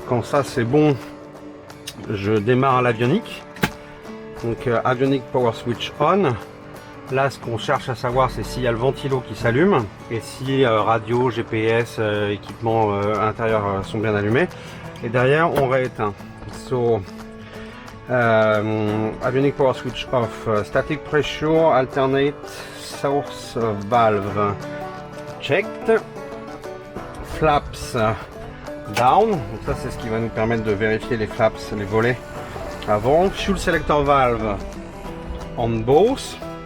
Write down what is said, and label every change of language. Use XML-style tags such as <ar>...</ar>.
<fr>Quand ça c'est bon, je démarre l'avionique. Donc</fr> <en>avionic power switch on.</en> <fr>Là, ce qu'on cherche à savoir, c'est s'il y a le ventilo qui s'allume et si radio, GPS, équipement intérieur sont bien allumés. Et derrière, on rééteint.</fr> <en>So, avionic power switch off, static pressure, alternate source valve checked, flaps down.</en> <fr>Donc ça, c'est ce qui va nous permettre de vérifier les flaps, les volets avant.</fr> <en>Fuel selector valve on both.</en>